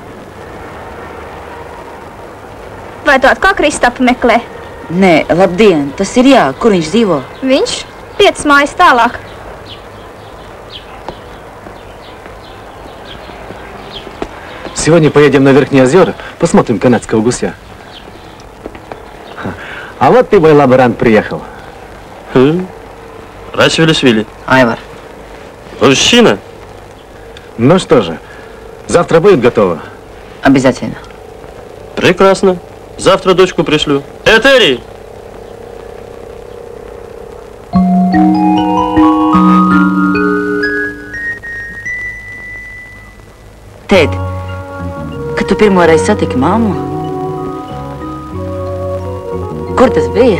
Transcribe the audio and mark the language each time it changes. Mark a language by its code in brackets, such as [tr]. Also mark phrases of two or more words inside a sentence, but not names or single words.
[lv] Vai tu atkal Kristapu meklē? Nē, labdien, tas ir jā. Kur viņš dzīvo? Viņš 5 mājas tālāk. [ru] Сегодня поедем на Верхние озера, посмотрим канадского гуся. А вот ты, мой лаборант, приехал. Рачвили-свили. Айвар. Мужчина? Ну что же, завтра будет готово? Обязательно. Прекрасно. Завтра дочку пришлю. Этери! [lv] Tēt, kad tu pirmo reizi satiki mammu? Kur tas bija?